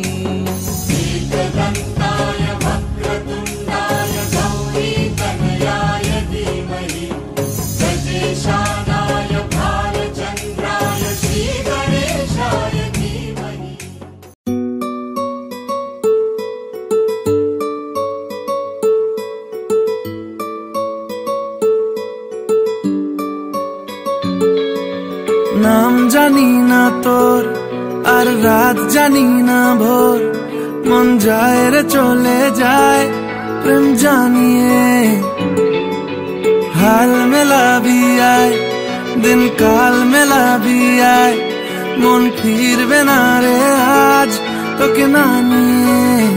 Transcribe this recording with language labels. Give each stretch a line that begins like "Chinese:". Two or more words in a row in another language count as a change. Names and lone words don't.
Sanskrit: एकदन्ताय वक्रतुण्डाय गौरीतनयाय धीमहि गजेशानाय भालचन्द्राय श्रीगणेशाय धीमहि।
Bangla: নাম জানি না তোর আর রাত জানি না ভোর মন যায় রে চলে যায় প্রেম জানিয়ে হাল মেলাবি আয় দিন কাল মেলাবি আয় মন ফিরবে না রে আজ তোকে না নিয়ে।